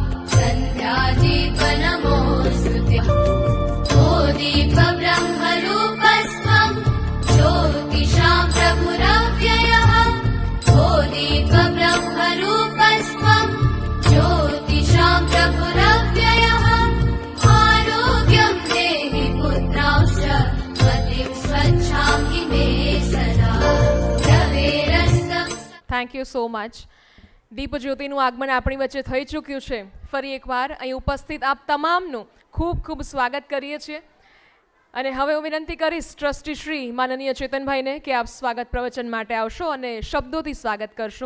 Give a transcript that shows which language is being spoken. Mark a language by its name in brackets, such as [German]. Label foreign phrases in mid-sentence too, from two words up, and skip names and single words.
[Sanskrit] सन्ध्यादीपनमोऽस्तुते ओ दीपब्रह्मरूपस्त्वं ज्योतिषां प्रभुरव्ययः ओ दीपब्रह्मरूपस्त्वं ज्योतिषां प्रभुरव्ययः आरोग्यं देहि पुत्रांश्च मतिं स्वच्छां हि मे सदा रवेरस्तम्. [English] Thank you so much. [Gujarati] દીપ જ્યોતિનું આગમન આપણી વચ્ચે થઈ ચૂક્યું છે. ફરી એકવાર અહીં ઉપસ્થિત આપ તમામનું ખૂબ ખૂબ સ્વાગત કરીએ છીએ અને હવે હું વિનંતી કરીશ ટ્રસ્ટી શ્રી માનનીય ચેતનભાઈને કે આપ સ્વાગત પ્રવચન માટે આવશો અને શબ્દોથી સ્વાગત કરશો.